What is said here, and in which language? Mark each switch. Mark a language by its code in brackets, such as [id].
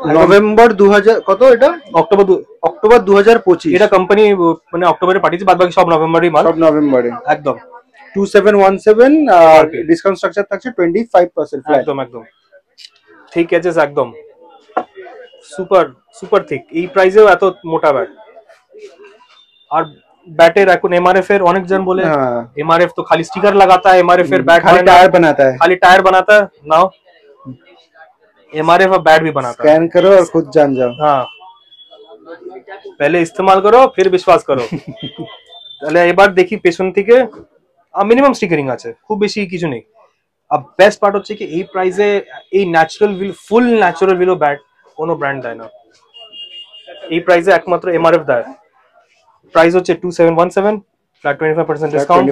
[bn] November 2000 কত এটা? October 2025। এটা কোম্পানি মানে অক্টোবরে পাঠিয়েছে, বাদ বাকি সব নভেম্বরই মাল। সব নভেম্বরে একদম 2717। আর ডিসকাউন্ট স্ট্রাকচার থাকছে 25% ফ্ল্যাট। একদম একদম ঠিক আছে, একদম সুপার সুপার থিক। এই প্রাইসেও এত মোটা ব্যাট। আর ব্যাটের এখন এমআরএফ এর অনেকজন বলে [hi] एमआरएफ तो खाली स्टिकर लगाता है, एमआरएफ एयर बैट खाली टायर बनाता है, खाली टायर बनाता है। नाउ एमआरएफ बैट भी बनाता है। स्कैन करो और खुद जान जाओ। हाँ, पहले इस्तेमाल करो फिर विश्वास करो। [bn] তাহলে এবার দেখি পেছন থেকে মিনিমাম স্টিকারিং আছে, খুব বেশি কিছু নেই। আর বেস্ট পার্ট হচ্ছে কি এই প্রাইসে এই natural will, full natural উইলো bat কোনো ব্র্যান্ড দেয় না। এই প্রাইসে একমাত্র এমআরএফ দেয়। প্রাইস হচ্ছে 2717, ফ্ল্যাট 25% ডিসকাউন্ট।